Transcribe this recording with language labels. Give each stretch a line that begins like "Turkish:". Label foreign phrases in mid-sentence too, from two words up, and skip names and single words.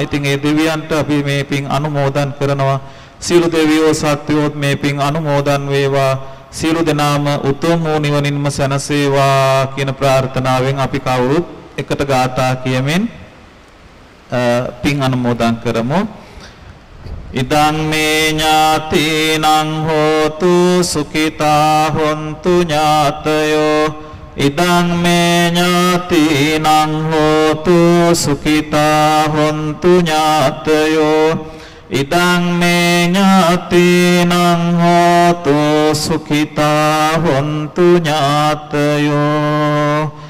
Sinhala: ඉතින් ඒ දෙවියන්ට අපි මේ පින් අනුමෝදන් කරනවා. සියලු දෙවියෝ සත්වයෝ මේ පින් අනුමෝදන් වේවා. සියලු දෙනාම උතුම් වූ නිවනින්ම සැනසේවා කියන ප්‍රාර්ථනාවෙන් අපි කවුරුත් එකට ගාථා කියමින් පින් අනුමෝදන් කරමු.
Pali: ඉදං මේ ඥාතිනං හෝතු සුඛිතා හොන්තු ඥාතයෝ. ඉදං මේ ඥාතිනං හෝතු සුඛිතා හොන්තු ඥාතයෝ. ඉදං මේ ඥාතිනං හෝතු සුඛිතා හොන්තු ඥාතයෝ.